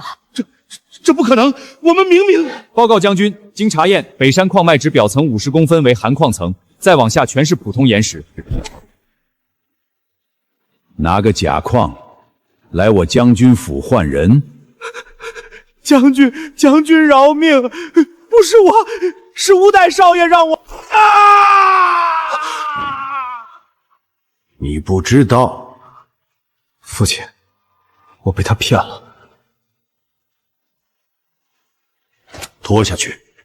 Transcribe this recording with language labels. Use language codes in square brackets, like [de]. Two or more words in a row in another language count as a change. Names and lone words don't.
[zh] 這不可能！我們明明…… 報告將軍，經查驗，北山礦脈只表層50公分為含礦層，再往下全是普通岩石。拿個假礦來我將軍府換人。將軍饒命！不是我，是5代少爺讓我……啊！你不知道。父亲，我被他骗了。拖下去。